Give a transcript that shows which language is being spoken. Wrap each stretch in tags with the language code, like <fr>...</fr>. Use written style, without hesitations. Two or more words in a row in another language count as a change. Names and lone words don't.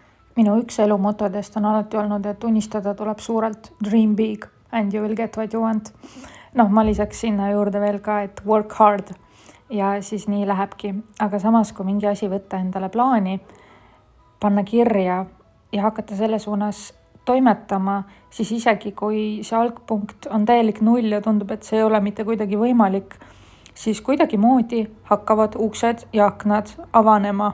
<et>Minu üks elumotodest on alati olnud, et unistada tuleb suurelt,</et> <en>dream big and you will get what you want.</en> <et>Ma lisaks sinna juurde veel ka, et</et> <en>work hard</en> <et>ja siis nii lähebki. Aga samas, kui mingi asi võtta endale plaani, panna kirja ja hakata selle suunas toimetama, siis isegi kui see algpunkt on täielik null ja tundub, et see ei ole mitte kuidagi võimalik, siis kuidagi moodi hakkavad uksed ja aknad avanema.</et>